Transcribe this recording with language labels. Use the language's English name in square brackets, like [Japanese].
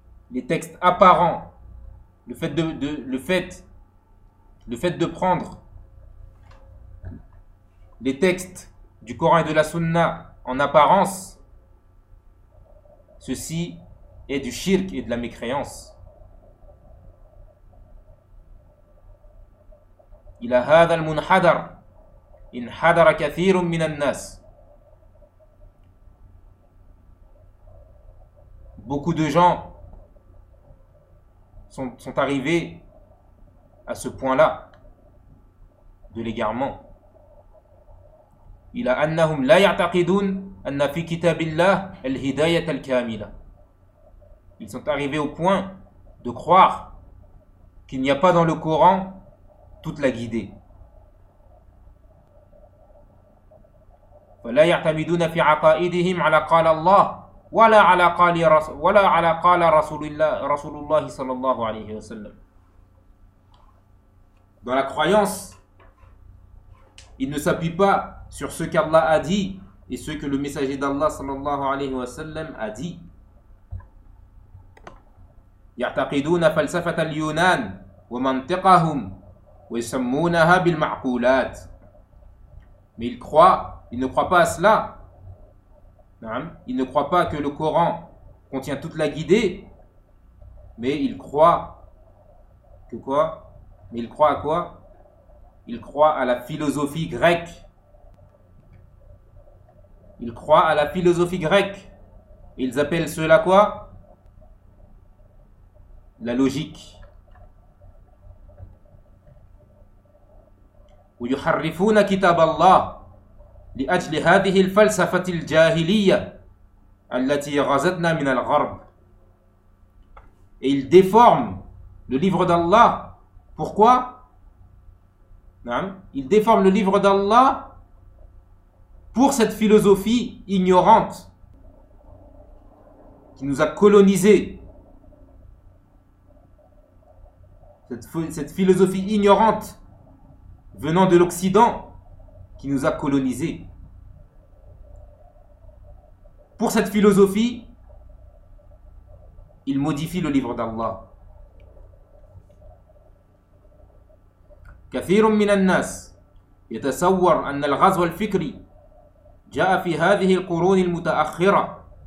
[French] les textes apparents, le fait de prendre les textes du Coran et de la Sunna en apparence, ceci est du shirk et de la mécréance. [Arabic] إلى هذا المنحدر انحدر كثير من الناس. [French] Beaucoup de gens sont arrivés à ce point-là de l'égarement. [Arabic] إلى أنهم لا يعتقدون أن في كتاب الله الهداية الكاملة. [French] Ils sont arrivés au point de croire qu'il n'y a pas dans le Coran toute la guidée. [Arabic] فلا يعتمدون في عقائدهم على قال الله ولا على قال ولا على قال رسول الله صلى الله عليه وسلم. [French] Dans la croyance, ils ne s'appuient pas sur ce qu'Allah a dit et ce que le messager d'Allah sallallahu alayhi wa sallam a dit. [Arabic] يعتقدون فلسفة اليونان ومنطقهم ويسمونها بالمعقولات. [French] Mais ils croient, ils ne croient pas à cela. Ils ne croient pas que le Coran contient toute la guidée. Mais ils croient que quoi? Mais ils croient à quoi? Ils croient à la philosophie grecque. Ils croient à la philosophie grecque. Et ils appellent cela quoi? La logique. [Arabic] ويحرفون كتاب الله لأجل هذه الفلسفة الجاهلية التي غزتنا من الغرب. [French] Et ils déforment le livre d'Allah. Pourquoi? Ils déforment le livre d'Allah pour cette philosophie ignorante qui nous a colonisé. Cette philosophie ignorante venant de l'Occident qui nous a colonisé. Pour cette philosophie, il modifie le livre d'Allah. [Arabic] كثير من الناس يتصور أن الغزو الفكري جاء في هذه القرون المتأخرة.